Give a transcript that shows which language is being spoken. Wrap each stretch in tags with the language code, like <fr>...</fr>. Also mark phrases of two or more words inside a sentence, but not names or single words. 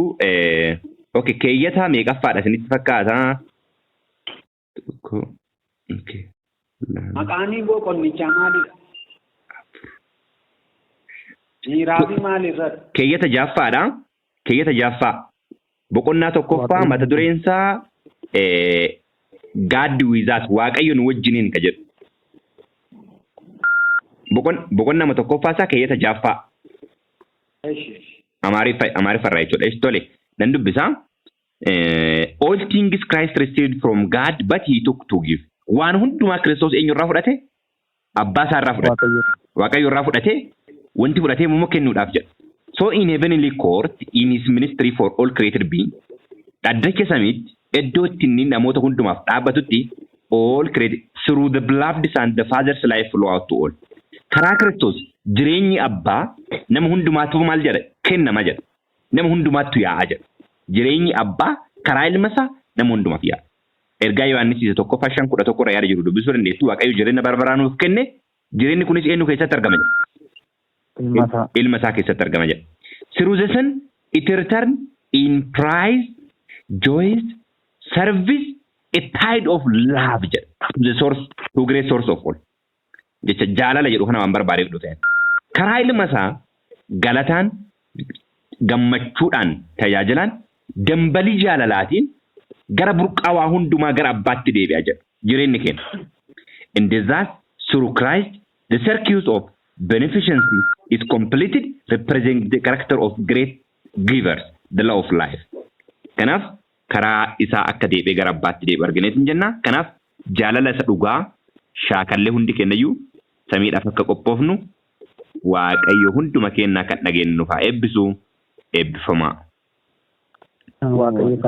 <om>Keeyyata meeqaffaadha isinitti fakkaata? Maqaanii boqonnichaa maalidha? Miiraafi maalirratti? Keeyyata ja'affaadha. Keeyyata ja'affaa. Boqonnaa tokkoffaa mata dureensaa</om> <en>God with us</en> <om>Waaqayyoon wajjiniin ka jedhu. boqonnaa nama tokkoffaa isaa keeyyata jaaffaa Amaariffarraa jechuudha. Tole nan dubbisaa.</om> <en>All things Christ received from God, but he took to give.</en> <om>Waan hundumaa Kiristoos eenyurraa fudhate? Abbaa isaarraa fudhate. Waaqayyoorraa fudhate wanti fudhatee immoo kennuudhaaf jedha.</om> <en>So in heavenly court, in his ministry for all created beings,</en> <om>dhaddacha samiitti iddoo itti inni namoota hundumaaf dhaabbatutti</om> <en>all created through the beloved Son, the Father's life flow out to all.</en> <om>Karaa Kiristoos jireenyi abbaa nama hundumaatu maal jedha? Kennama jedha. Nama hundumaattu yaa'a jedha. Jireenyi abbaa karaa ilma isaa nama hundumaaf yaa'a. Ergaa Yohaannis 1:5-11 yaada jiru dubbisuu dandeessu. Waaqayyo jireenya bara nuuf kenne. Jireenyi kunis eenyu keessatti argama jedha? Ilma isaa keessatti argama jedha.</om> <en>Through the Son, it return in praise, joy, service, a tide of love jedha. To the source, to great source of all.</en> <om>Jecha jaalala jedhu kana waan barbaadeef dhufe. Karaa ilma isaa galataan gammachuudhaan tajaajilaan dambalii jaalalaatiin gara burqaawaa hundumaa gara abbaatti deebi'a jedha. Jireenyi keenya.</om> <en>And thus, through Christ, the circuit of beneficency is completed, representing the character of great givers, the law of life.</en> <om>Kanaaf karaa isaa akka deebi'ee gara abbaatti deebi'u argineetiin jenna. Kanaaf jaalala isa dhugaa shaakallee hundi kennayyuu samiidhaaf akka qophoofnu Waaqayyo hunduma kennaa kan dhageenyu nuuf haa eebbisu eebbifamaa.</om>